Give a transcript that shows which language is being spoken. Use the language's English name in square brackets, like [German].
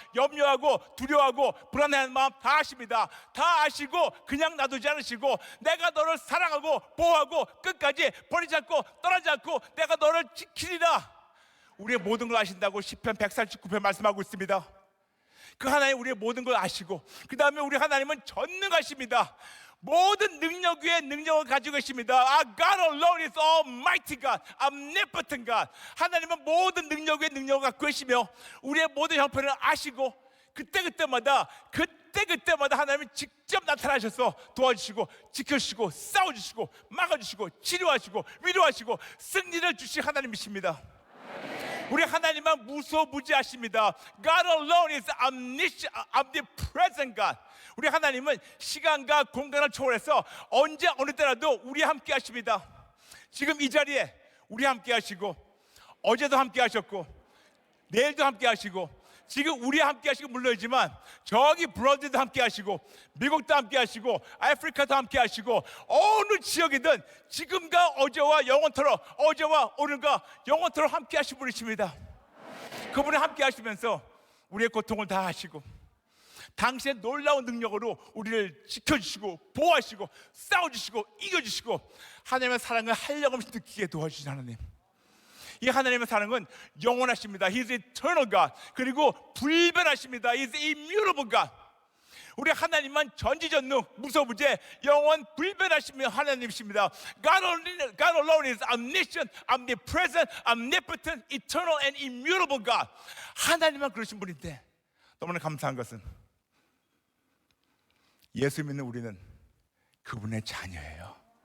[Korean] 염려하고 두려워하고 불안해하는 마음 다 아십니다. 다 아시고 그냥 놔두지 않으시고 내가 너를 사랑하고 보호하고 끝까지 버리지 않고 떠나지 않고 내가 너를 지키리라. 우리의 모든 걸 아신다고 시편 149편 말씀하고 있습니다. 그 하나님 우리의 모든 걸 아시고 그 다음에 우리 하나님은 전능하십니다. 모든 능력 위에 능력을 가지고 계십니다. [English] God alone is almighty God, omnipotent God. [Korean] 하나님은 모든 능력 위에 능력을 갖고 계시며 우리의 모든 형편을 아시고 그때마다 하나님은 직접 나타나셔서 도와주시고 지켜주시고 싸워주시고 막아주시고 치료하시고 위로하시고 승리를 주실 하나님이십니다. 우리 하나님은 무소부지하십니다. [English] God alone is omnipresent God. [Korean] 우리 하나님은 시간과 공간을 초월해서 언제 어느 때라도 우리와 함께 하십니다. 지금 이 자리에 우리 함께 하시고, 어제도 함께 하셨고, 내일도 함께 하시고, 지금 우리 함께 하시고 물론이지만 저기 브라질도 함께 하시고, 미국도 함께 하시고, 아프리카도 함께 하시고, 어느 지역이든 지금과 어제와 영원토록, 어제와 오늘과 영원토록 함께 하신 분이십니다. 그분이 함께 하시면서 우리의 고통을 다 하시고, 당신의 놀라운 능력으로 우리를 지켜주시고, 보호하시고, 싸워주시고, 이겨주시고, 하나님의 사랑을 한량없이 느끼게 도와주신 하나님. 이 하나님의 사랑은 영원하십니다. [English] He is eternal God. [Korean] 그리고 불변하십니다. [English] He is immutable God. [Korean] 우리 하나님만 전지전능, 무소부재, 영원 불변하신 하나님이십니다. [English] God alone is omniscient, omnipresent, omnipotent, eternal and immutable God. [Korean] 하나님만 그러신 분인데, 너무나 감사한 것은 예수 믿는 우리는 그분의 자녀예요.